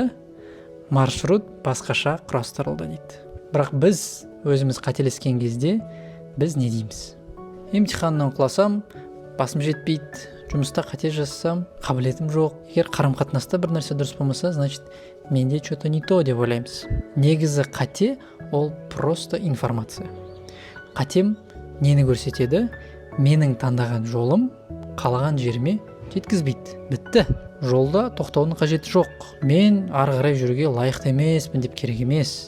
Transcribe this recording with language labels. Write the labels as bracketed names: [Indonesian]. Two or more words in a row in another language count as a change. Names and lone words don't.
[Kazakh] Маршрут басқаша құрастырылды дейді. Бірақ біз өзіміз қателескен кезде біз не дейміз? Емтиханнан құласам, басым жетпейді, жұмыста қате жасасам, қабілетім жоқ. Егер қарым-қатынаста бір нәрсе дұрыс болмаса, значит, менде [Russian] что-то не то [Kazakh] деп ойлаймыз. Негізі қате ол просто информация. Қатем нені көрсетеді? Менің таңдаған жолым қалаған жеріме жеткізбейді. Бітті. Жолда тоқтаудың қажеті жоқ. Мен ары қарай жүруге лайықты емеспін деп керек емес.